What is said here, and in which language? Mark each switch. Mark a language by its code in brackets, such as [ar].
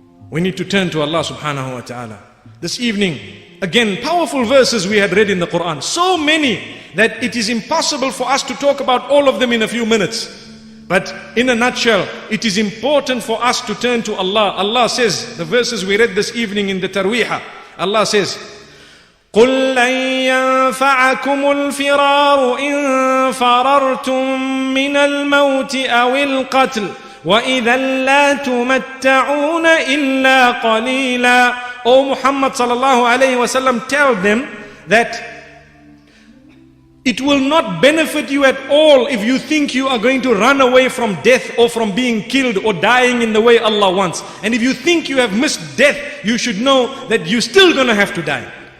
[en] We need to turn to Allah subhanahu wa ta'ala. This evening, again, powerful verses we had read in the Quran. So many that it is impossible for us to talk about all of them in a few minutes. But in a nutshell, it is important for us to turn to Allah. Allah says, the verses we read this evening in the Tarweeha, Allah says, [ar] قُلْ لَن يَنْفَعَكُمُ الْفِرَارُ إِن فَرَرْتُم مِّنَ الْمَوْتِ أَوِ الْقَتْلِ وَإِذًا لَا تُمَتَّعُونَ إِلَّا قَلِيلًا. [en] O Muhammad sallallahu alayhi wa sallam, tell them that it will not benefit you at all if you think you are going to run away from death or from being killed or dying in the way Allah wants. And if you think you have missed death, you should know that you're still going to have to die.